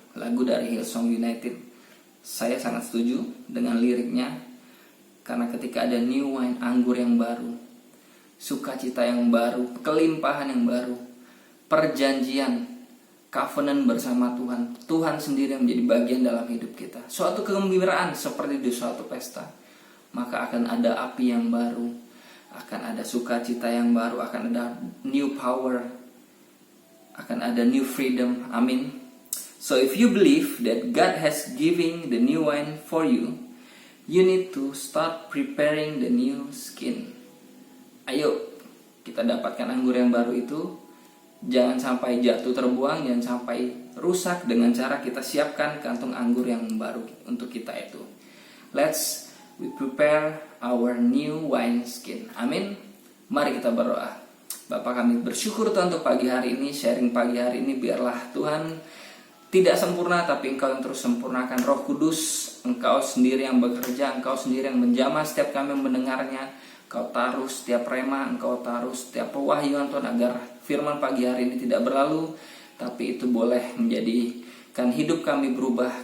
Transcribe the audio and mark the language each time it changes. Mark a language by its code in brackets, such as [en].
[id] Lagu dari Hillsong United. Saya sangat setuju dengan liriknya, karena ketika ada new wine, anggur yang baru, sukacita yang baru, kelimpahan yang baru, perjanjian, covenant bersama Tuhan, Tuhan sendiri yang menjadi bagian dalam hidup kita, suatu kegembiraan seperti di suatu pesta, maka akan ada api yang baru, akan ada sukacita yang baru, akan ada [en] new power, [id] akan ada [en] new freedom. [id] Amin. [en] So if you believe that God has given the new wine for you, you need to start preparing the new skin. [id] Ayo kita dapatkan anggur yang baru itu. Jangan sampai jatuh terbuang, jangan sampai rusak dengan cara kita siapkan kantung anggur yang baru untuk kita itu. [en] Let's prepare our new wine skin. [id] Amin. Mari kita berdoa. Bapak, kami bersyukur Tuhan untuk pagi hari ini, sharing pagi hari ini. Biarlah Tuhan tidak sempurna, tapi Engkau yang terus sempurnakan. Roh Kudus, Engkau sendiri yang bekerja, Engkau sendiri yang menjamah setiap kami mendengarnya. Engkau taruh setiap rema, Engkau taruh setiap pewahyuan Tuhan, agar firman pagi hari ini tidak berlalu, tapi itu boleh menjadikan hidup kami berubah.